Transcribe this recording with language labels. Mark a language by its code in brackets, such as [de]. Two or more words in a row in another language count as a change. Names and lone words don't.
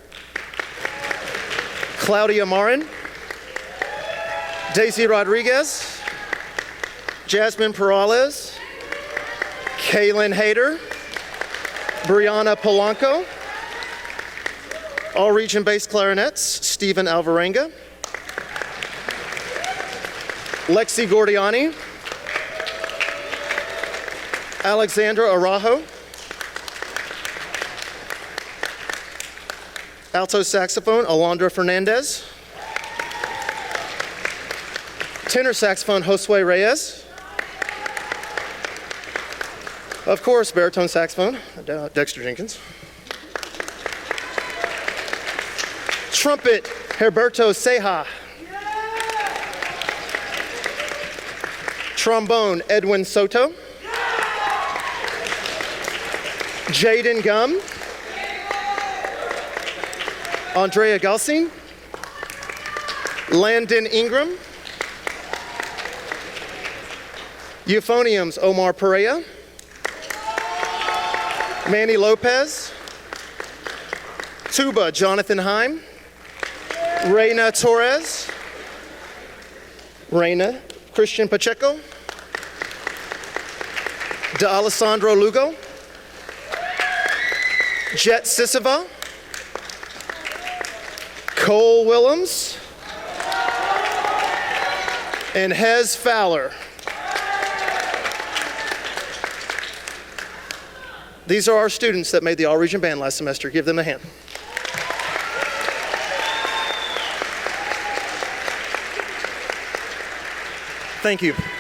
[en] Claudia Marin, Daisy Rodriguez, Jasmine Peralez, Kaylin Hayter, Brianna Polanco, all-region bass clarinets, Stephen Alvarenga, Lexi Gordiani, Alexandra Araujo. Alto saxophone, Alondra Fernandez. Tenor saxophone, Josue Reyes. Of course, baritone saxophone, Dexter Jenkins. Trumpet, Herberto Ceja. Trombone, Edwin Soto. Jaden Gum. Andrea Galsing. Landon Ingram. Euphoniums, Omar Perea. Manny Lopez. Tuba, Jonathan Heim. Reina Torres. Reina, Christian Pacheco. De Alessandro Lugo. Jet Sisova. Cole Willems. And Hez Fowler. These are our students that made the All-Region Band last semester. Give them a hand. Thank you.